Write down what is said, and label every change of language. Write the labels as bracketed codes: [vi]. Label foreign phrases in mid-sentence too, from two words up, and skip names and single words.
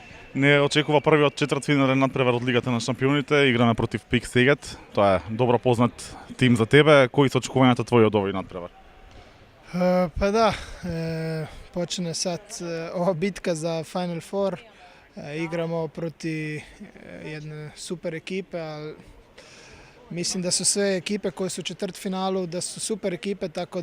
[mk] Не очекува првиот четвртфинален надпревар од Лигата на шампионите. Играме против Пик Сегет. Тоа е добро познат тим за тебе. Кои се очекувањата твои од овој надпревар? [hr] Pa da, počne sad ova bitka za [en] Final Four. [hr] Igramo protiv jedne super ekipe, ali mislim da su sve ekipe koje su u četvrtfinalu da su super ekipe, tako